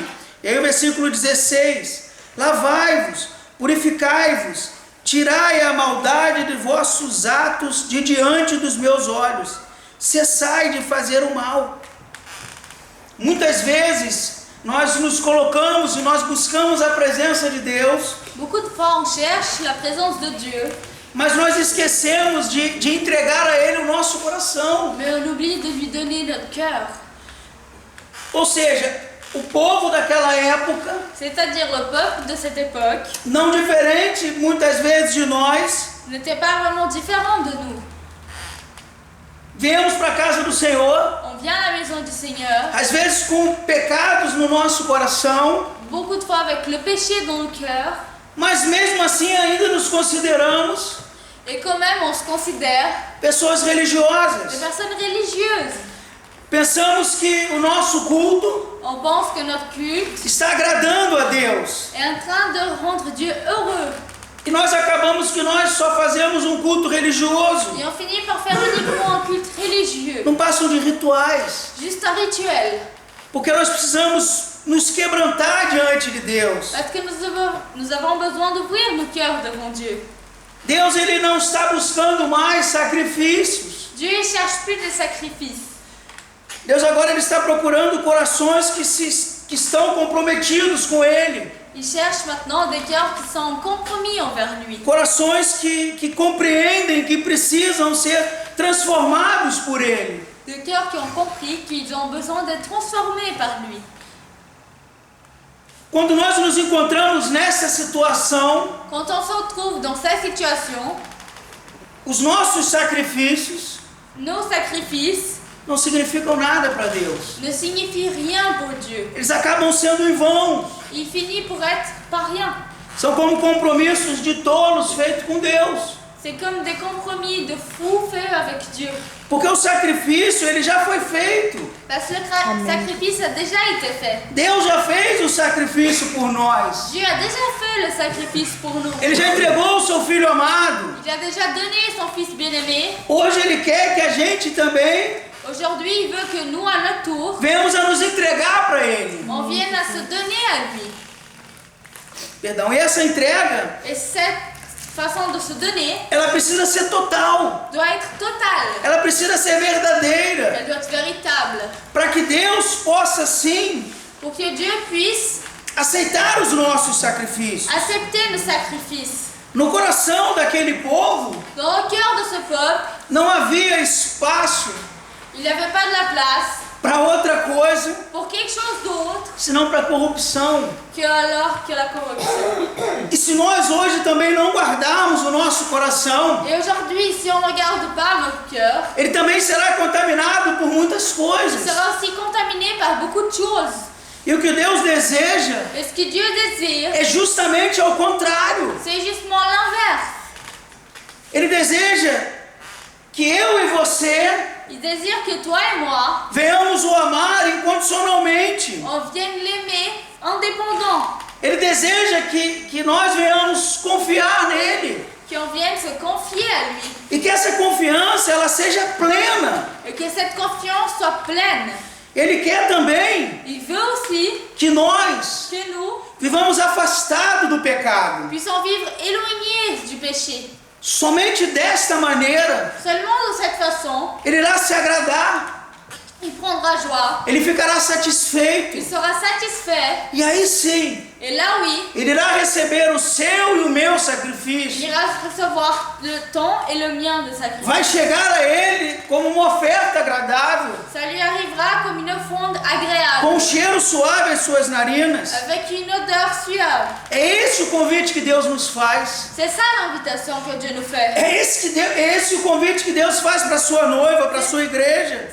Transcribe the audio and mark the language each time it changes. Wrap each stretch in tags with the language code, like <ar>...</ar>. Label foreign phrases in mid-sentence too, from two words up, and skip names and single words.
<pt>E aí o versículo 16: lavai-vos, purificai-vos, tirai a maldade de vossos atos de diante dos meus olhos, cessai de fazer o mal. Muitas vezes nós nos colocamos e nós buscamos a presença de Deus,</pt> <fr>Beaucoup de fois, on cherche la présence de Dieu,</fr> <pt>mas nós esquecemos de entregar a Ele o nosso coração.</pt> <fr>mais on oublie de lui donner notre cœur.</fr> <pt>Ou seja, o povo daquela época,</pt> <fr>C'est-à-dire le peuple de cette époque</fr> <pt>não diferente muitas vezes de nós,</pt> <fr>n'était pas vraiment différent de nous.</fr> <pt>viemos para a casa do Senhor,</pt> <fr>On vient à la maison du Seigneur,</fr> <pt>às vezes com pecados no nosso coração,</pt> <fr>beaucoup de fois avec le péché dans nos cœurs,</fr> <pt>mas mesmo assim ainda nos consideramos</pt> <fr>et quand même on se considère</fr> <pt>pessoas</pt> <fr>des</fr> <pt>religiosas.</pt> <fr>personnes religieuses.</fr> <pt>Pensamos que o nosso culto</pt> <fr>On pense que notre culte</fr> <pt>está agradando a Deus.</pt> <fr>est en train de rendre Dieu heureux.</fr> <pt>E nós acabamos que nós só fazemos um culto religioso.</pt> <fr>Et on finit par faire uniquement un culte religieux,</fr> <pt>Não passam de rituais.</pt> <fr>juste un rituel.</fr> <pt>Porque nós precisamos nos quebrantar diante de Deus.</pt> <fr>Parce que nous avons besoin d'ouvrir nos cœurs devant Dieu.</fr> <pt>Deus ele não está buscando mais sacrifícios.</pt> <fr>Dieu ne cherche plus des sacrifices.</fr> <pt>Deus agora ele está procurando corações que estão comprometidos com Ele.</pt> <fr>Il cherche maintenant des cœurs qui sont en compromis envers lui.</fr> <pt>Corações que compreendem que precisam ser transformados por Ele.</pt> <fr>Des cœurs qui ont compris qu'ils ont besoin d'être transformés par lui.</fr> <pt>Quando nós nos encontramos nessa situação,</pt> <fr>Quand on se retrouve dans cette situation,</fr> <pt>os nossos sacrifícios</pt> <fr>nos sacrifices</fr> <pt>não significam nada para Deus.</pt> <fr>ne signifient rien pour Dieu.</fr> <pt>Eles acabam sendo em vão.</pt> <fr>Il finit pour être pas rien.</fr> <pt>São como compromissos de tolos feitos com Deus.</pt> <fr>C'est comme des compromis de fous faits avec Dieu.</fr> <pt>Porque o sacrifício, ele já foi feito.</pt> <fr>Parce que le sacrifice a déjà été fait.</fr> <pt>Deus já fez o sacrifício por nós.</pt> <fr>Dieu a déjà fait le sacrifice pour nous.</fr> <pt>Ele já entregou o seu Filho amado.</pt> <fr>Il a déjà donné son Fils bien-aimé.</fr> <pt>Hoje Ele quer que a gente também</pt> <fr>Aujourd'hui, il veut que nous, à notre tour,</fr> <pt>venhamos a nos entregar para Ele.</pt> <fr>on vienne à se donner à lui.</fr> <pt>Perdão, e essa entrega,</pt> <fr>Et cette façon de se donner</fr> <pt>ela precisa ser total.</pt> <fr>doit être totale.</fr> <pt>Ela precisa ser verdadeira.</pt> <fr>Elle doit être véritable.</fr> <pt>Para que Deus possa, sim,</pt> <fr>Pour que Dieu puisse</fr> <pt>aceitar os nossos sacrifícios.</pt> <fr>accepter nos sacrifices.</fr> <pt>No coração daquele povo,</pt> <fr>Dans le cœur de ce peuple,</fr> <pt>não havia espaço</pt> <fr>il n'y avait pas de la place</fr> <pt>para outra coisa,</pt> <fr>pour quelque chose d'autre</fr> <pt>senão para corrupção.</pt> <fr>que alors que la corruption.</fr> <pt>E se nós hoje também não guardarmos o nosso coração,</pt> <fr>Et aujourd'hui, si on ne regarde pas notre cœur,</fr> <pt>ele também será contaminado por muitas</pt> <fr>il</fr> <pt>coisas.</pt> <fr>sera aussi contaminé par beaucoup de choses.</fr> <pt>E o que Deus deseja</pt> <fr>Et ce que Dieu désire,</fr> <pt>é justamente ao contrário.</pt> <fr>c'est justement l'inverse.</fr> <pt>Ele deseja que eu e você</pt> <fr>Il désire que toi et moi,</fr> <pt>venhamos o amar incondicionalmente.</pt> <fr>on vienne l'aimer indépendant,</fr> <pt>Ele deseja que nós venhamos confiar nele.</pt> <fr>qu'on vienne se confier à lui</fr> <pt>E que essa confiança ela seja plena.</pt> <fr>et que cette confiance soit pleine.</fr> <pt>Ele quer também</pt> <fr>Il veut aussi</fr> <pt>que nós</pt> <fr>que nous</fr> <pt>vivamos afastados do pecado.</pt> <fr>puissions vivre éloignés du péché.</fr> <pt>Somente desta maneira</pt> <fr>Seulement de cette façon,</fr> <pt>ele irá se agradar.</pt> <fr>il prendra joie,</fr> <pt>Ele ficará</pt> <fr>il</fr> <pt>satisfeito.</pt> <fr>sera satisfait,</fr> <pt>E aí sim,</pt> <fr>et là oui,</fr> <pt>ele irá receber o seu e o meu</pt> <fr>il</fr> <pt>sacrifício.</pt> <fr>ira recevoir le ton et le mien de sacrifice.</fr> <pt>Vai chegar a ele como uma oferta agradável,</pt> <fr>Ça lui arrivera comme une offrande agréable,</fr> <pt>com um cheiro suave às suas narinas.</pt> <fr>avec une odeur suave.</fr> <pt>É esse o convite que Deus nos faz.</pt> <fr>C'est ça l'invitation que Dieu nous fait.</fr> <pt>É esse o convite que Deus faz para sua noiva, para sua igreja.</pt>